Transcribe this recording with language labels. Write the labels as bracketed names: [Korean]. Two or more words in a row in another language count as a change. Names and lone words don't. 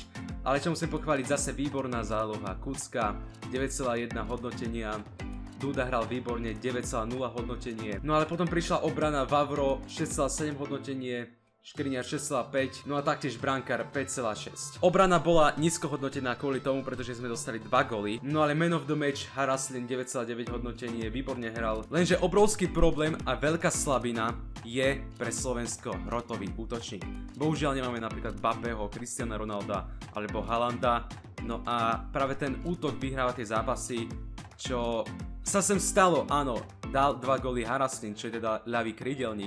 [Slovak] Ale čo musím pochváliť, zase výborná záloha. Kucka 9,1 hodnotenia, Duda hral výborne 9,0 hodnotenie. No ale potom prišla obrana Vavro 6,7 hodnotenie, Škriňar 6,5, no a taktiež brankár 5,6. Obrana bola nízko hodnotená kvôli tomu, pretože sme dostali 2 góly. No ale [English] man of the match [Slovak] Haraslin 9,9 hodnotenie, výborne hral. Lenže obrovský problém a veľká slabina je pre Slovensko hrotový útočník. Bohužiaľ nemáme napríklad Mbappého, Cristiana Ronalda alebo Haalanda. No a práve ten útok vyhráva tie zápasy, čo sa sem stalo, áno, dal 2 góly Haraslin, čo je teda ľavý krídelník.